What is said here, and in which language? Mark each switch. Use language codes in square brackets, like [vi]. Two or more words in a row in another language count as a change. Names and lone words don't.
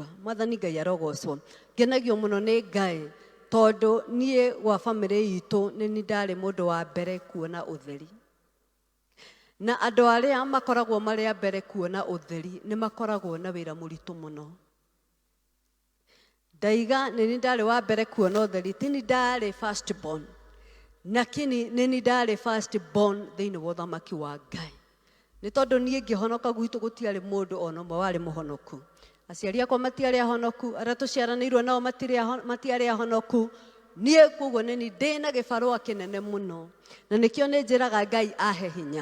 [ki] Mwathani Ngai arogocwo. Ngenagio muno ni Ngai tondu nie gwa family itu ni ndari mundu wa mbere kuona utheri, na andu aria makoragwo maria mbere kuona utheri ni makoragwo na wira muritu muno. Ndaiga ni ndari wa mbere kuona utheri, ti ni ndari [en] first born, [ki] lakini ni ndari [en] first born [ki] thiini wa uthamaki wa Ngai. Ni tondu nie ngihonoka gwitu gutiari mundu ona umwe wari muhonoku. Aciari akwa matiari ahonoku, aria tuciaranirwo nao matiari ahonoku. Nie kuguo ni ndina gibarua kinene muno, na nikio ni njiraga Ngai ahe hinya.